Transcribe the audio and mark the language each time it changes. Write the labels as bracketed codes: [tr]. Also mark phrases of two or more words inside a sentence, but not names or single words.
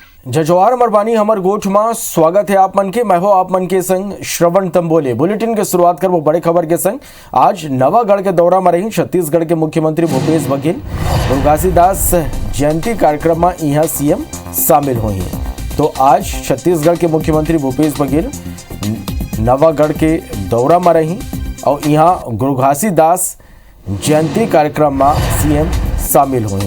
[hne] जजवार मरबानी हमर गोठ में स्वागत है आप मन के। मैं हो आप मन के संग श्रवण तंबोले। बुलेटिन के शुरुआत कर वो बड़े खबर के संग। आज नवागढ़ के दौरा में रही छत्तीसगढ़ के मुख्यमंत्री भूपेश बघेल। गुरु घासीदास जयंती कार्यक्रम में यहाँ सीएम शामिल हुई हैं। तो आज छत्तीसगढ़ के मुख्यमंत्री भूपेश बघेल नवागढ़ के दौरा में रही और यहाँ गुरु घासीदास जयंती कार्यक्रम में सीएम शामिल हुई।